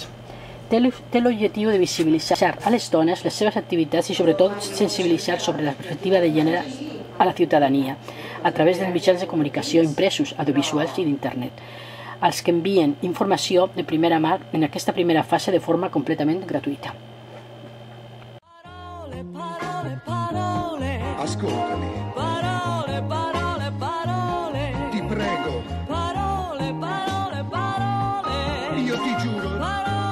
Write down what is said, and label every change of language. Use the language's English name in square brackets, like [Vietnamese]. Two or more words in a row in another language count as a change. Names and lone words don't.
[Catalan] Té l'objectiu de visibilitzar a les dones les seves activitats i sobretot sensibilitzar sobre la perspectiva de gènere a la ciutadania a través dels mitjans de comunicació impresos, audiovisuals i d'internet, als que envien informació de primera mà en aquesta primera fase de forma completament gratuïta. [Italian] Ascoltami. Parole, parole, parole. Ti prego. Parole, parole, parole. Io ti giuro.